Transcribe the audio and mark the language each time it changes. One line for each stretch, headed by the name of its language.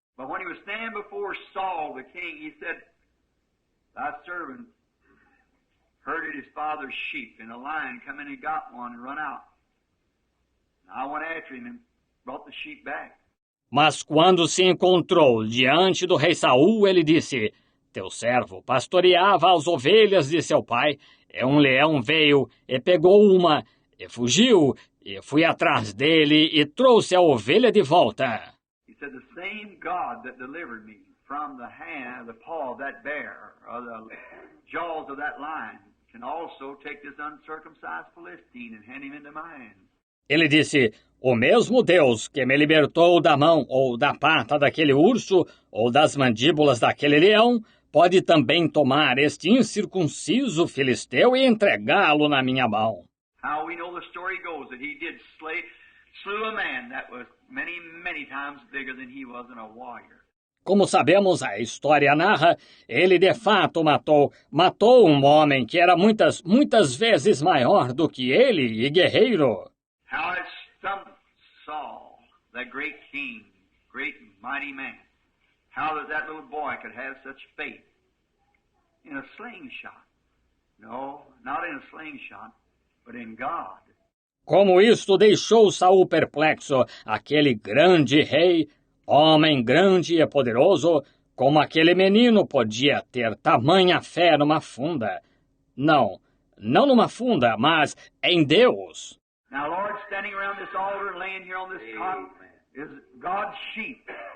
English: But when he was standing before Saul the king, he said, "Thy servant herded his father's sheep, and a lion come in and got one and run out. And I went after him and brought the sheep back."
Portuguese: Mas quando se encontrou diante do rei Saul, ele disse: Teu servo pastoreava as ovelhas de seu pai, e um leão veio e pegou uma, e fugiu, e fui atrás dele e trouxe a ovelha de volta.
English: He said, "The same God that delivered me from the hand, the paw of that bear, or the jaws of that lion, can also take this uncircumcised Philistine and hand him into my hand."
Portuguese: Ele disse: O mesmo Deus que me libertou da mão ou da pata daquele urso ou das mandíbulas daquele leão, pode também tomar este incircunciso filisteu e entregá-lo na minha mão.
English: How we know the story goes that he did slew a man that was many, many times bigger than he was in a warrior.
Portuguese: Como sabemos, a história narra, ele de fato matou um homem que era muitas vezes maior do que ele e guerreiro.
English: How it stumped Saul, that great king, great mighty man. How that little boy could have such faith in a slingshot. No, not in a slingshot, but in God.
Portuguese: Como isto deixou Saul perplexo, aquele grande rei, homem grande e poderoso, como aquele menino podia ter tamanha fé numa funda. Não numa funda, mas em Deus.
English: Now, Lord, standing around this altar and laying here on this cot is God's sheep.